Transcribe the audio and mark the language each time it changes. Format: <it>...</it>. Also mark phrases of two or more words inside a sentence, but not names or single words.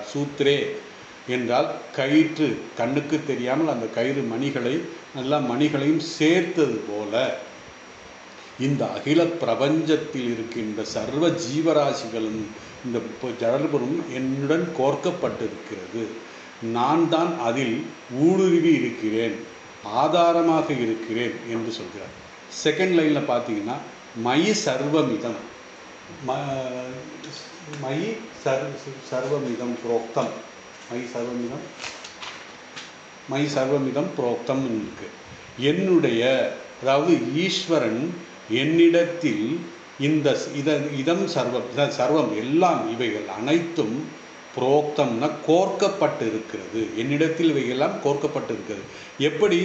<ta>சூத்திரே என்றால் கயிற்று, கண்ணுக்கு தெரியாமல் அந்த கயிறு மணிகளையும் சேர்த்தது போல இந்த அகில பிரபஞ்சத்தில் இருக்கின்ற சர்வ ஜீவராசிகளும் இந்த ஜடபுரம் என்னுடன் கோர்க்கப்பட்டிருக்கிறது. நான் தான் அதில் ஊடுருவி இருக்கிறேன், ஆதாரமாக இருக்கிறேன் என்று சொல்கிறார்.</ta> <en>second line</en> <ta>பார்த்தீங்கன்னா</ta> <sa>मयि सर्वमिदं, मयि सर्वमिदं प्रोक्तम्, मयि सर्वमिदं प्रोक्तम्</sa> <ta>இருக்கு. என்னுடைய, அதாவது ஈஸ்வரன் என்னிடத்தில் இந்த</ta> <sa>इदं सर्वम्</sa> <ta>எல்லாம் இவைகள் அனைத்தும் புரோக்தம்னா கோர்க்கப்பட்டு இருக்கிறது. என்னிடத்தில் இவைகள்லாம் கோர்க்கப்பட்டு இருக்கிறது. எப்படி?</ta>